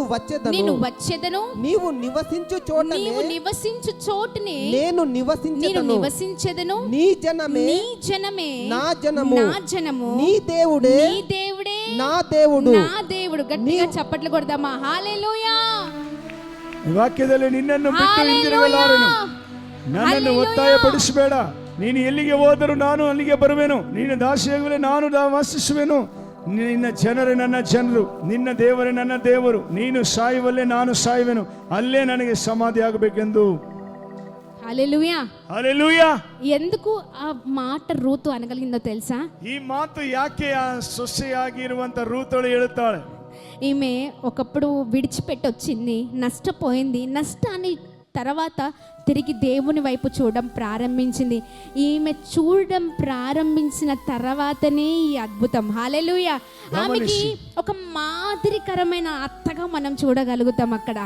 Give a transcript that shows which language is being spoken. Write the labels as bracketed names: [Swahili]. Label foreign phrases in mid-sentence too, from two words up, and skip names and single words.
[Telugu] వచ్చేదను, నీవు నివసించు చోటనే నీవు నివసించు చోటునే నేను నివసించెదను, నీ జనమే నా జనము, నీ దేవుడే నా దేవుడు. గట్టిగా చప్పట్లు కొడదామా? హల్లెలూయా. [Kannada] ಈ ವಾಕ್ಯದಲ್ಲಿ ನಿನ್ನನ್ನು ಬಿಟ್ಟು ಹಿಂದಿರುಗಲಾರೆನು, ನನ್ನನ್ನು ಒತ್ತಾಯಪಡಿಸಬೇಡ, ನೀನು ಎಲ್ಲಿಗೆ ಹೋದರೂ ನಾನು ಅಲ್ಲಿಗೆ ಬರುವೆನು, ನೀನು ದಾಸಿಯಾಗಲೇ ನಾನು ವಾಸಿಸುವೆನು, ನಿನ್ನ ಜನರೇ ನನ್ನ ಜನರು, ನಿನ್ನ ದೇವರೇ ನನ್ನ ದೇವರು, ನೀನು ಸಾಯುವಲ್ಲೇ ನಾನು ಸಾಯುವೆನು, ಅಲ್ಲೇ ನನಗೆ ಸಮಾಧಿ ಆಗಬೇಕೆಂದು. [Telugu] హల్లెలూయా, హల్లెలూయా. ఎందుకు ఆ మాట రూతు అనగలిగిందో తెలుసా? [Kannada] ಈ ಮಾತು ಯಾಕೆ ಆ ಸೊಸೆಯಾಗಿರುವಂತ ರೂತಳು ಹೇಳುತ್ತಾಳೆ? [Telugu] ఈమె ఒకప్పుడు విడిచిపెట్టి వచ్చింది, నష్టపోయింది, నష్టాన్ని తర్వాత తిరిగి దేవుని వైపు చూడడం ప్రారంభించింది. ఈమె చూడడం ప్రారంభించిన తర్వాతనే ఈ అద్భుతం. హల్లెలూయా. ఆమెకి ఒక మాదిరికరమైన అత్తగా మనం చూడగలుగుతాం అక్కడ.